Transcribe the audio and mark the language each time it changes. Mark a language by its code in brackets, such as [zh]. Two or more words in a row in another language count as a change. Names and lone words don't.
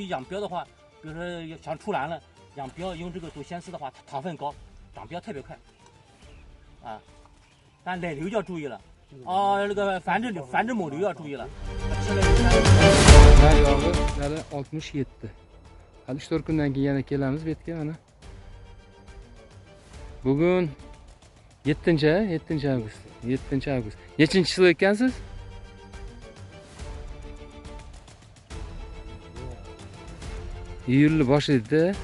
[zh] 养膘的话，比如说想出栏了，养膘用这个走先丝的话，它糖分高，长膘特别快，啊，但奶牛就要注意了，那个繁殖母牛要注意了。 [uz] Hali 67. Hali 3-4 kundan keyin yana kelamiz bu yerga mana. Bugun 7 avgust. 7 avgust. Nechinchi yil ekansiz? Iyulni boshida.